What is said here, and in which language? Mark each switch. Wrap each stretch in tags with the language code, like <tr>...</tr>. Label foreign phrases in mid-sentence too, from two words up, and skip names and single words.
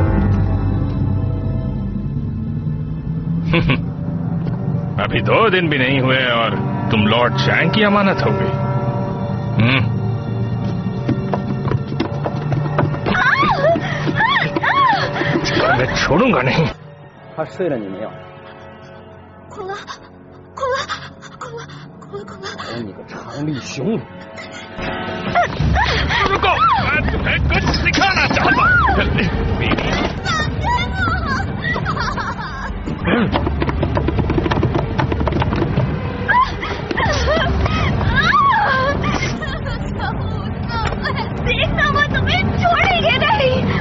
<hi>अभी 2 दिन भी नहीं हुए और तुम लॉर्ड चैंग की अमानत हो गई। मैं छोड़ूंगा नहीं।</hi> <zh>他睡了你没有？哭了，哭了，哭了，哭了，哭了！我你个长臂熊！</zh> <hi>रुको, मैं तुम्हें कुछ सिखाना चाहता हूँ। देखना, वो तुम्हें छोड़ेंगे नहीं।</hi>